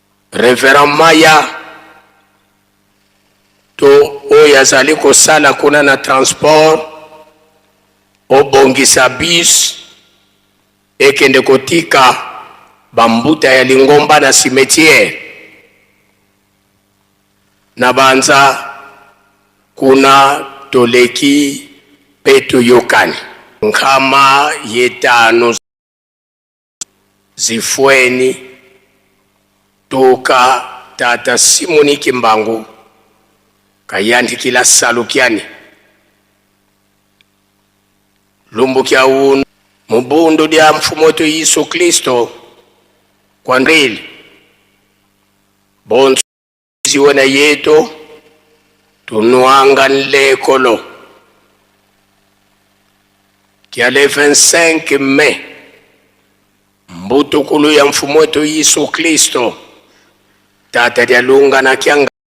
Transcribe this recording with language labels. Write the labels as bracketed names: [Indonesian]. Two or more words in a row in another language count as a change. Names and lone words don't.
[Lingala] Reverend Maya to oyo azali kosala kuna na transport obongisa bus ekende kotika bambuta ya Lingomba na cimetière [Kongo] na banza kuna toleki petu yokani nkama yetano zifweni toka tata Simoni Kimbangu kayandikila salukiani lumbu kya unu mubundu dia mfumoto Yesu Kristo kwa ndili bonso ziwena yeto tunuanga nlekolo kia [French] le 25 Mai [Kongo] mbutukulu ya mfumoto Yesu Kristo tata dia lunga na kianga